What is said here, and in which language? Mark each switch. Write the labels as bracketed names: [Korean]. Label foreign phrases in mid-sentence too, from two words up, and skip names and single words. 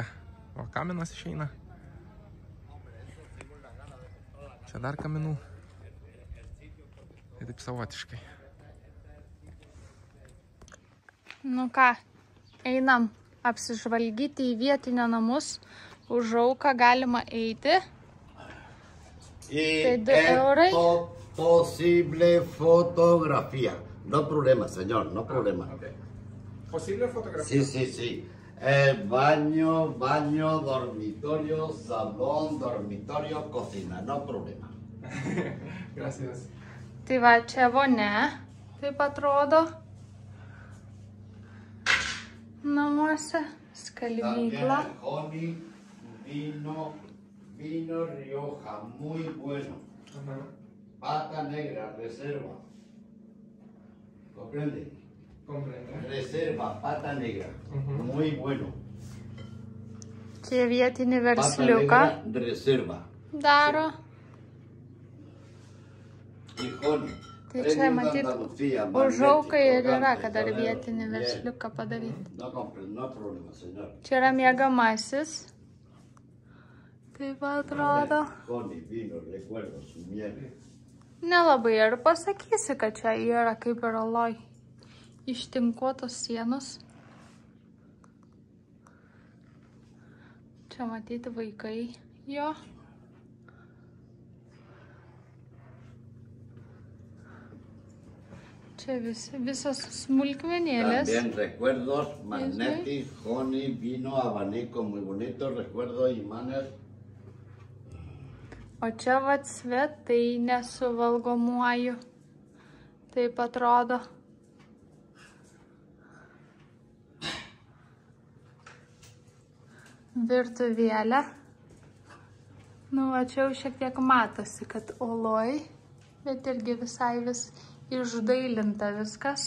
[Lithuanian] O kaminas išeina. Čia dar kaminų. Tai taip savotiškai. Nu ką, einam apsižvalgyti į vietinio namus. Už auką galima eiti. [Spanish] Y es posible fotografía. No problema, señor, no problema. Okay. ¿Posible fotografía? Sí, sí, sí. Baño, dormitorio, salón, dormitorio, cocina, no problema. Gracias. [Lithuanian] Tai va, čia vonia, taip atrodo. Namuose, skalbykla. [Spanish] Honey, vino Rioja, muy bueno. Pata negra, reserva. ¿Comprende? Comprende. Reserva, pata negra, muy bueno. [Lithuanian] Čia vietinį [Spanish] Pata [Lithuanian] versliuką [Spanish] negra, reserva. [Lithuanian] daro. [Spanish] Y honey. [Lithuanian] Tai čia matyt, už auką ir yra, kad dar vietinį versliuką padaryti. [Spanish] No problema, señor. [Lithuanian] Čia yra miegamasis. Taip atrodo. [Spanish] Honey, vino, recuerdos, miel. [Lithuanian] Nelabai ir pasakysi, kad čia yra kaip ir aloj. Ištinkuotos sienos. Čia matyti vaikai jo. Čia visos smulkmenėlės. [Spanish] También recuerdos, [English] magnetic, honey, [Spanish] vino, abanico, muy bonito, recuerdo, imanes. [Lithuanian] O čia vat svetainė su valgomuoju. Taip atrodo. Virtuvėlė. Nu, va čia jau šiek tiek matosi, kad oloj, bet irgi visai vis išdailinta viskas.